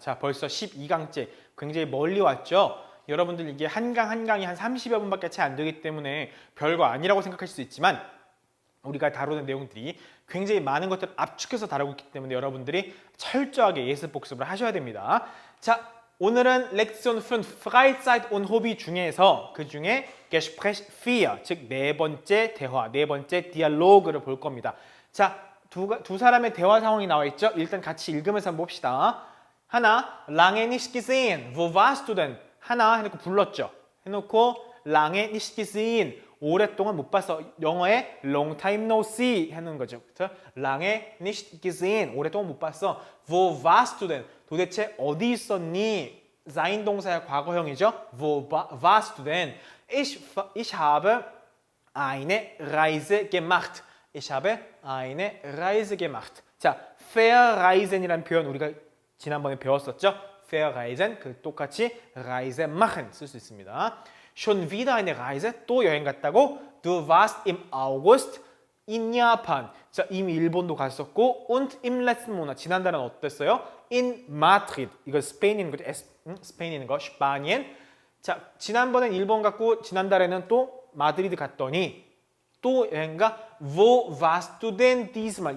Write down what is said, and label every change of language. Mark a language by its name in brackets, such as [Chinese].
[Korean] 자, 벌써 12강째. 굉장히 멀리 왔죠? 여러분들 이게 한 강이 한 30여 분밖에 채 안 되기 때문에 별거 아니라고 생각하실 수 있지만 우리가 다루는 내용들이 굉장히 많은 것들을 압축해서 다루고 있기 때문에 여러분들이 철저하게 예습 복습을 하셔야 됩니다. 자, 오늘은 렉션 5 Freizeit und Hobby 중에서 그 중에 Gespräch 4, 즉 네 번째 대화, 네 번째 디알로그를 볼 겁니다. 자, 두 사람의 대화 상황이 나와 있죠. 일단 같이 읽으면서 한번 봅시다. [German] 하나, lange nicht gesehen, wo warst du denn? [Korean] 하나 해놓고 불렀죠. 해놓고 [German] lange nicht gesehen, [Korean] 오랫동안 못 봤어. 영어에 [English] long time no see [Korean] 하는 거죠. 그래서 [German] lange nicht gesehen, [Korean] 오랫동안 못 봤어. [German] Wo warst du denn? [Korean] 도대체 어디 있었니? [German] sein 동사의 과거형이죠. Wo warst du denn? Ich habe eine Reise gemacht. Ich habe eine Reise gemacht. [Korean] 자, verreisen이라는 표현 우리가 지난번에 배웠었죠. verreisen, 그 똑같이 Reise machen 쓸 수 있습니다. [German] Schon wieder eine Reise, [Korean] 또 여행 갔다고? [German] Du warst im August in Japan. [Korean] 자, 이미 일본도 갔었고 [German] und im letzten Monat, [Korean] 지난달은 어땠어요? In Madrid. 이거 스페인인 거죠. 스페인인 거, 스파니엔. 자, 지난번엔 일본 갔고 지난달에는 또 마드리드 갔더니 또 여행가 [German] Wo warst du denn diesmal?